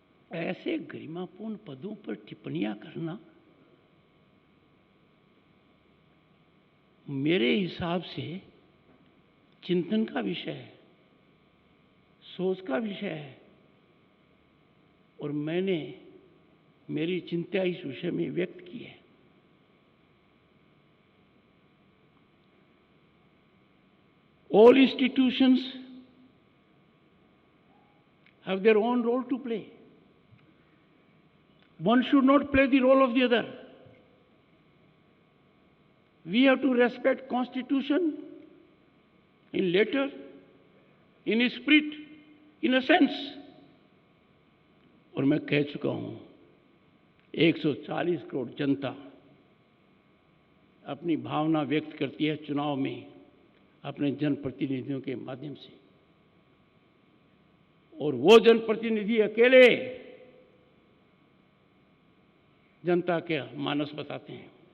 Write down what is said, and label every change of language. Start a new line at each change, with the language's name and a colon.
Hindi: ऐसे गरिमापूर्ण पदों पर टिप्पणियां करना मेरे हिसाब से चिंतन का विषय है, सोच का विषय है। और मैंने मेरी चिंता इस विषय में व्यक्त की है।
English: All institutions have their own role to play. One should not play the role of the other. We have to respect Constitution in letter, in spirit, in a sense.
Hindi: और मैं कह चुका हूं, 140 करोड़ जनता अपनी भावना व्यक्त करती है चुनाव में अपने जनप्रतिनिधियों के माध्यम से, और वो जनप्रतिनिधि अकेले जनता के मानस बताते हैं।